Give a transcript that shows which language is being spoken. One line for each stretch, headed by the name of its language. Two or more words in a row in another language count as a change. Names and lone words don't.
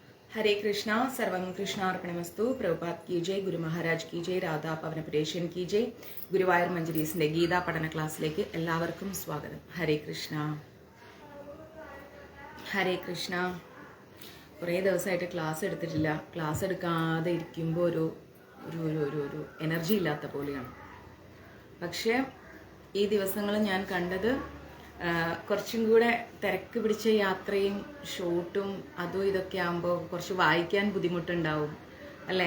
Hindi: हरे कृष्णा
Sanskrit: सर्वं कृष्णार्पणमस्तु
Hindi: प्रभुपाद की जय गुरु महाराज की जय രാധാ പവനപുരേഷൻ की जय
Malayalam: ഗുരുവായൂർ മഞ്ജരീസിന്റെ ഗീതാ പഠന ക്ലാസ്സിലേക്ക് എല്ലാവർക്കും സ്വാഗതം. ഹരേ കൃഷ്ണ ഹരേ കൃഷ്ണ. കുറേ ദിവസമായിട്ട് ക്ലാസ് എടുത്തിട്ടില്ല. ക്ലാസ് എടുക്കാതെ ഇരിക്കുമ്പോൾ ഒരു ഒരു ഒരു ഒരു എനർജി ഇല്ലാത്ത പോലെയാണ്. പക്ഷേ ഈ ദിവസങ്ങൾ ഞാൻ കണ്ടത് കുറച്ചും കൂടെ തിരക്ക് പിടിച്ച യാത്രയും ഷൂട്ടും അതും ഇതൊക്കെ ആകുമ്പോൾ കുറച്ച് വായിക്കാൻ ബുദ്ധിമുട്ടുണ്ടാവും അല്ലേ.